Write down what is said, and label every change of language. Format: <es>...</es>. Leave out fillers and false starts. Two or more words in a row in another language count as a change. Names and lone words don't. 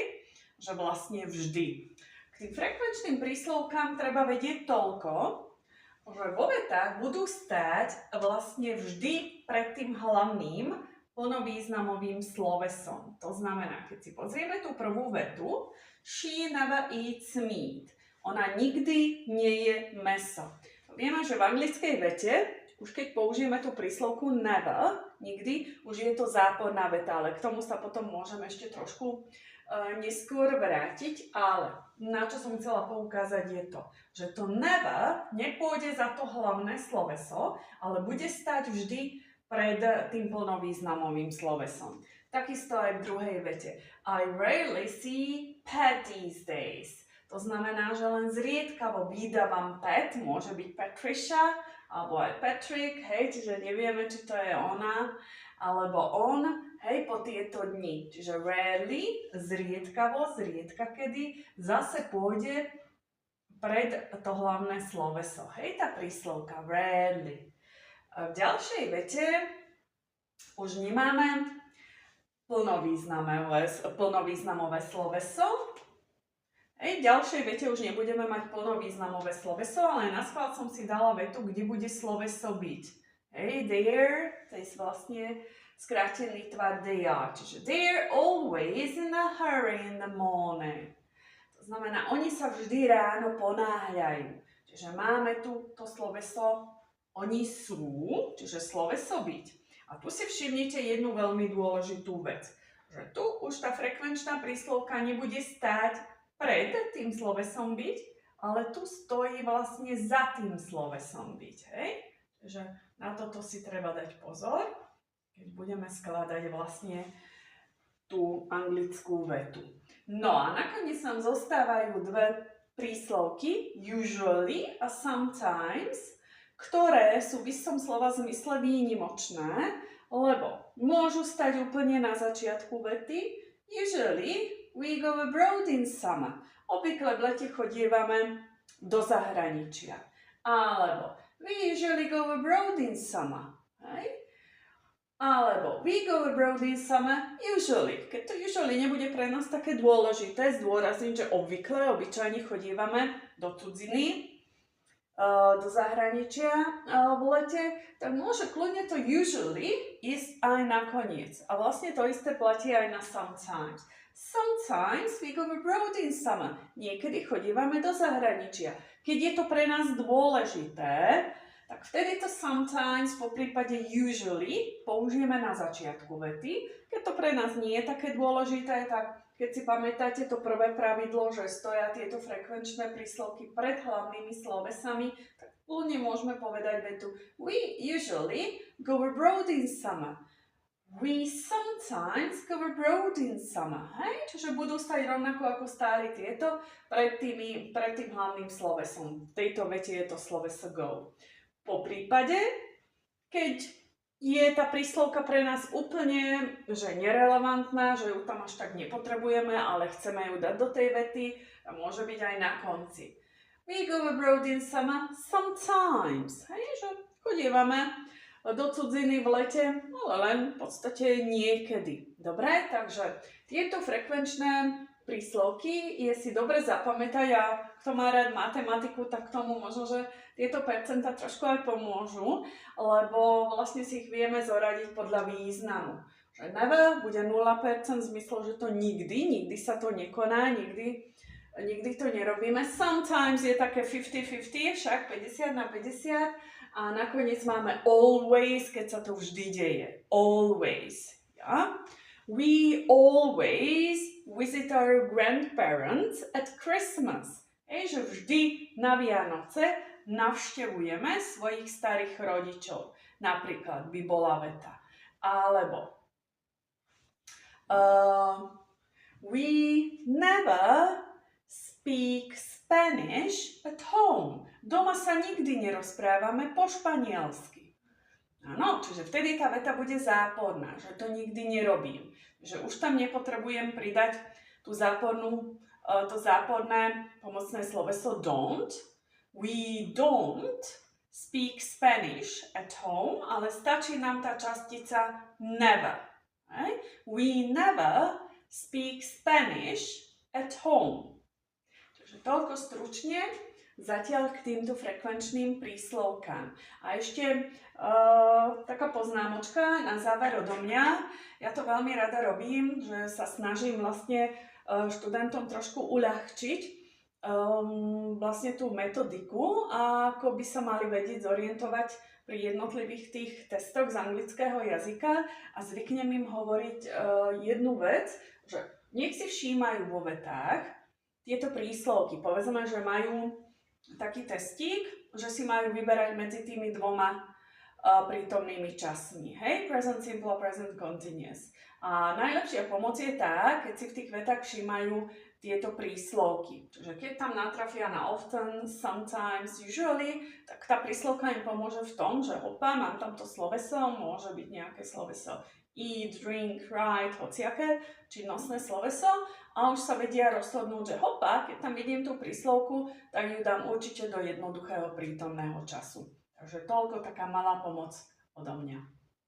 <sk>Že vlastne vždy. K tým frekvenčným príslovkám treba vedieť toľko, že vo vetách budú stáť vlastne vždy pred tým hlavným plnovýznamovým slovesom. To znamená, keď si pozrieme tú prvú vetu,</sk> <en>she never eats meat.</en> <sk>Ona nikdy nie je mäso. Vieme, že v anglickej vete, už keď použijeme tú príslovku never, nikdy, už je to záporná veta, ale k tomu sa potom môžeme ešte trošku neskôr vrátiť, ale na čo som chcela poukázať je to, že to never nepôjde za to hlavné sloveso, ale bude stať vždy pred tým plnovýznamovým slovesom. Takisto aj v druhej vete.</sk> <en>I rarely see pet these days.</en> <sk>To znamená, že len zriedkavo vydávam pet, môže byť Patricia, alebo aj Patrick, hej, čiže nevieme, či to je ona, alebo on, hej, po tieto dni. Čiže rarely, zriedkavo, zriedka kedy, zase pôjde pred to hlavné sloveso, hej, tá príslovka, rarely. V ďalšej vete už nemáme plnovýznamové sloveso. V ďalšej vete už nebudeme mať plnovýznamové sloveso, ale na schvál som si dala vetu, kde bude sloveso byť. There, to je vlastne skrátený tvar</sk> <en>they are. Čiže they're always in a hurry in the morning.</en> <sk>To znamená, oni sa vždy ráno ponáhľajú. Čiže máme tu to sloveso oni sú, čiže sloveso byť. A tu si všimnite jednu veľmi dôležitú vec. Že tu už tá frekvenčná príslovka nebude stáť pred tým slovesom byť, ale tu stojí vlastne za tým slovesom byť. Hej? Čiže na toto si treba dať pozor, keď budeme skladať vlastne tú anglickú vetu. No a nakoniec nám zostávajú dve príslovky,</sk> <en>usually a sometimes,</en> <sk>ktoré sú v istom slova zmysle výnimočné, lebo môžu stať úplne na začiatku vety.</sk> <en>Usually we go abroad in summer.</en> <sk>Obvykle v lete chodievame do zahraničia.</sk> <en>Alebo we usually go abroad in summer.</en> <sk>Hej?</sk> <en>Alebo we go abroad in summer usually.</en> <sk>Keď to usually nebude pre nás také dôležité, zdôrazniť, že obvykle, obyčajne chodievame do cudziny, do zahraničia v lete, tak môže kľudne to usually ísť aj nakoniec. A vlastne to isté platí aj na sometimes.</sk> <en>Sometimes we go abroad in summer.</en> <sk>Niekedy chodívame do zahraničia. Keď je to pre nás dôležité, tak vtedy to sometimes, po prípade usually, použijeme na začiatku vety. Keď to pre nás nie je také dôležité, tak keď si pamätáte to prvé pravidlo, že stoja tieto frekvenčné príslovky pred hlavnými slovesami, tak kľudne môžeme povedať vetu</sk> <en>We usually go abroad in summer. We sometimes go abroad in summer.</en> <sk>Hej? Čiže budú stať rovnako ako stáli tieto pred tým hlavným slovesom. V tejto vete je to sloveso go. Po prípade, keď je tá príslovka pre nás úplne že nerelevantná, že ju tam až tak nepotrebujeme, ale chceme ju dať do tej vety, a môže byť aj na konci.</sk> <en>We go abroad in summer sometimes.</en> <sk>Hej? Že chodievame do cudziny v lete, ale len v podstate niekedy. Dobre, takže tieto frekvenčné príslovky je si dobre zapamätať a kto má rád matematiku, tak tomu možno, že tieto percentá trošku aj pomôžu, lebo vlastne si ich vieme zoradiť podľa významu. Že never bude 0% v zmysle, že to nikdy sa to nekoná, nikdy to nerobíme. Sometimes je také 50-50, však 50/50. A nakoniec máme always, keď sa to vždy deje.</sk> <en>Always. Ja? We always visit our grandparents at Christmas.</en> <sk>Že vždy na Vianoce navštevujeme svojich starých rodičov. Napríklad by bola veta.</sk> <en>Alebo we never speak Spanish at home.</en> <sk>Doma sa nikdy nerozprávame po španielsky. Áno, čiže vtedy tá veta bude záporná, že to nikdy nerobím. Že už tam nepotrebujem pridať to záporné pomocné sloveso don't.</sk> <en>We don't speak Spanish at home,</en> <sk>ale stačí nám tá častica never.</sk> <en>We never speak Spanish at home.</en> <sk>Čiže toľko stručne zatiaľ k týmto frekvenčným príslovkám. A ešte taká poznámočka na záver odo mňa. Ja to veľmi rada robím, že sa snažím vlastne študentom trošku uľahčiť vlastne tú metodiku a ako by sa mali vedieť zorientovať pri jednotlivých tých testoch z anglického jazyka a zvyknem im hovoriť jednu vec, že nech si všímajú vo vetách tieto príslovky. Povedzme, že majú taký testík, že si majú vyberať medzi tými dvoma prítomnými časmi. Hej,</sk> <en>present simple a present continuous.</en> <sk>A najlepšia pomoc je tá, keď si v tých vetách všímajú tieto príslovky. Čiže keď tam natrafia na</sk> <en>often, sometimes, usually,</en> <sk>tak tá príslovka im pomôže v tom, že opa, mám tam to sloveso, môže byť nejaké sloveso</sk> <en>eat, drink, write,</en> <sk>hociaké, či nosné sloveso a už sa vedia rozhodnúť, že hopa, keď tam vidím tú príslovku, tak ju dám určite do jednoduchého prítomného času. Takže toľko taká malá pomoc odo mňa.</sk>